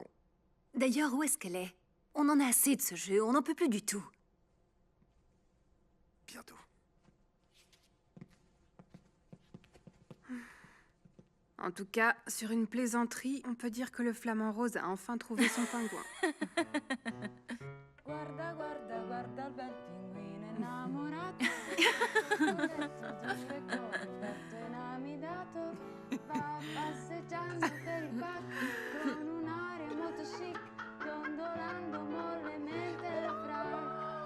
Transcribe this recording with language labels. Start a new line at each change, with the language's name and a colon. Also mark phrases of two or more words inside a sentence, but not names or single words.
French: D'ailleurs, où est-ce qu'elle est? On en a assez de ce jeu, on n'en peut plus du tout. Bientôt. En tout cas, sur une plaisanterie, on peut dire que le flamant rose a enfin trouvé son pingouin.
Italian: Guarda, guarda, guarda il bel pinguino innamorato. Ho letto due cose, aperto e inamidato. Va passeggiando per il parco con un'aria molto chic, dondolando mollemente fra.